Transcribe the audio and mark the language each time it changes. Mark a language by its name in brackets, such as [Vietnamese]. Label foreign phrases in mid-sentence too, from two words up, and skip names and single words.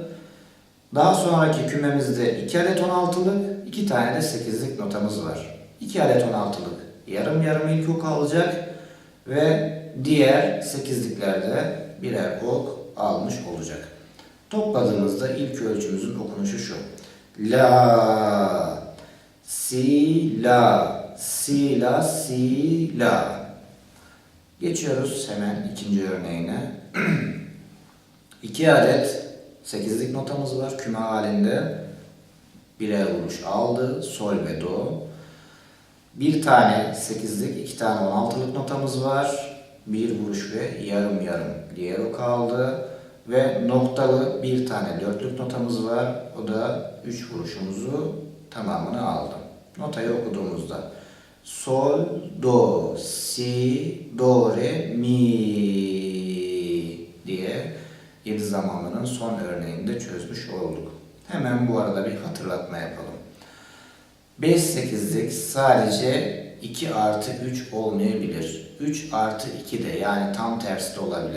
[Turkish] Daha sonraki kümemizde 2 adet 16'lık, 2 tane de 8'lik notamız var. 2 adet 16'lık yarım yarım ilk ok alacak ve diğer 8'liklerde birer ok almış olacak. Topladığımızda ilk ölçümüzün okunuşu şu. La, si, la, si, la, si, la. Geçiyoruz hemen ikinci örneğine. 2 adet 8'lik notamız var küme halinde. Birer vuruş aldı. Sol ve do. Bir tane 8'lik, 2 tane 16'lık notamız var. Bir vuruş ve yarım yarım diğer ok aldı. Ve noktalı bir tane 4'lük notamız var. O da 3 vuruşumuzu tamamını aldı. Notayı okuduğumuzda sol, do, si, do, re, mi diye 7 zamanlının son örneğini de çözmüş olduk. Hemen bu arada bir hatırlatma yapalım. 5-8'lik sadece 2 artı 3 olmayabilir. 3 artı 2 de yani tam tersi de olabilir.